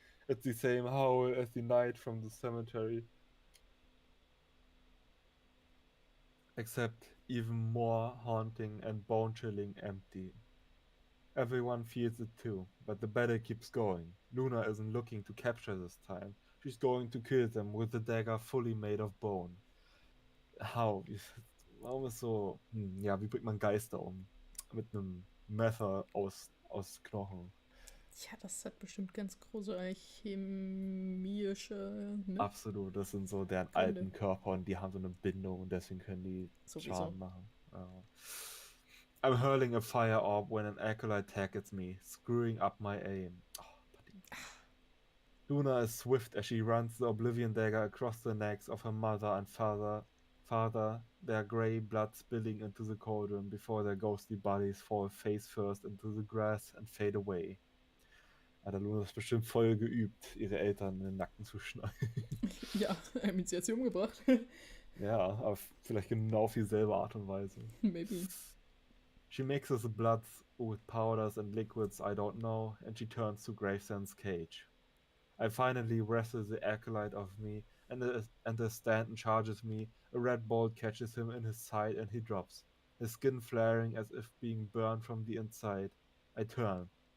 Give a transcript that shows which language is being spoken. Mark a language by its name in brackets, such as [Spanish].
[English] It's the same howl as the night from the cemetery, except even more haunting and bone-chilling empty. Everyone feels it too, but the battle keeps going. Luna isn't looking to capture this time. She's going to kill them with the dagger fully made of bone. How? [German] Warum ist so, ja, wie bringt man Geister um? Mit einem Messer aus Knochen. Ja, das hat bestimmt ganz große chemische, ne? Absolut, das sind so deren Gründe. alten Körper und die haben so eine Bindung und deswegen können die Sowieso. Schaden machen. Ja. [English] I'm hurling a fire orb when an acolyte targets me, screwing up my aim. Oh, Luna is swift as she runs the Oblivion dagger across the necks of her mother and father, their grey blood spilling into the cauldron before their ghostly bodies fall face first into the grass and fade away. [German] Alter, Luna ist bestimmt voll geübt, ihre Eltern in den Nacken zu schneiden. Ja, sie hat sie umgebracht. Ja, aber vielleicht genau auf dieselbe Art und Weise. [English] Maybe. She mixes the bloods with powders and liquids I don't know, and she turns to Gravesend's cage. I finally wrestle the acolyte off me, and as Stanton charges me, a red bolt catches him in his side and he drops, his skin flaring as if being burned from the inside. I turn.